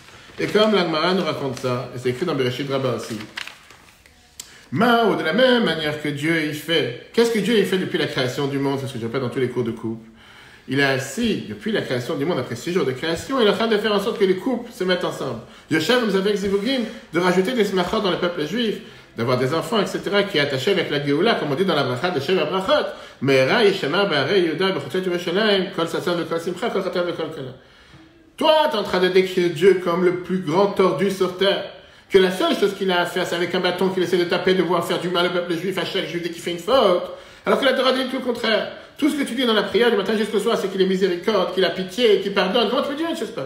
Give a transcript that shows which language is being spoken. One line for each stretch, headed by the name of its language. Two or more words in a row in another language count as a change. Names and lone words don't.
French: Et comme l'Agmara nous raconte ça, et c'est écrit dans Bereshit Rabbah aussi, de la même manière que Dieu y fait, qu'est-ce que Dieu y fait depuis la création du monde? C'est ce que je répète dans tous les cours de couple. Il est assis, depuis la création du monde, après 6 jours de création, il est en train de faire en sorte que les couples se mettent ensemble. Yoshev nous avec Zivugim, de rajouter des smachot dans le peuple juif, d'avoir des enfants, etc., qui est attaché avec la Géoula, comme on dit dans la bracha de
Hebrew: שבע ברכות. מהרה ישמע בערי יהודה בחוצות ירושלים קול ששון וקול שמחה קול חתן וקול כלה.
French: Toi, tu es en train de décrire Dieu comme le plus grand tordu sur terre, que la seule chose qu'il a à faire, c'est avec un bâton qu'il essaie de taper, de voir faire du mal au peuple juif à chaque juif dès qu'il fait une faute. Alors que la Torah dit tout le contraire. Tout ce que tu dis dans la prière du matin jusqu'au soir, c'est qu'il est miséricorde, qu'il a pitié, qu'il pardonne. Comment tu peux dire une chose pareille?